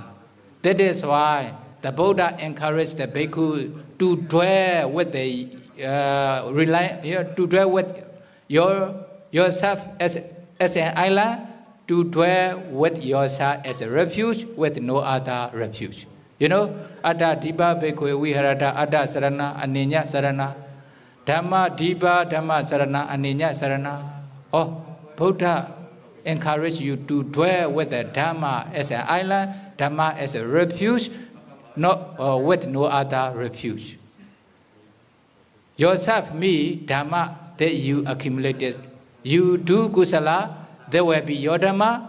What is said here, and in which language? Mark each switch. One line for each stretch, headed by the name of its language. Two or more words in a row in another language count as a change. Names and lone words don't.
English: That is why the Buddha encouraged the bhikkhu to dwell with yourself as an island, to dwell with yourself as a refuge, with no other refuge. You know,
Pali: Atta Dipa Bhikkhu Viharata Atta Sarana Aninya Sarana Dhamma Dipa Dhamma Sarana Aninya Sarana.
English: Oh, Buddha encourage you to dwell with the Dhamma as an island, Dhamma as a refuge, not with no other refuge. Yourself, me, Dhamma that you accumulated. You do kusala, there will be your Dhamma.